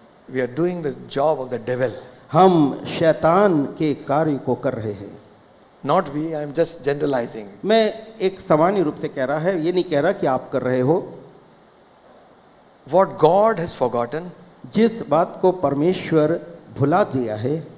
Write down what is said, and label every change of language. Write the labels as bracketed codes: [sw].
[en] We are doing the job of the devil. [hi] हम शैतान के कार्य को कर रहे हैं। [en] Not we, I am just generalizing. [hi] मैं एक सामान्य रूप से कह रहा है, ये नहीं कह रहा कि आप कर रहे हो। [en] What God has forgotten, [hi] जिस बात को परमेश्वर भुला दिया है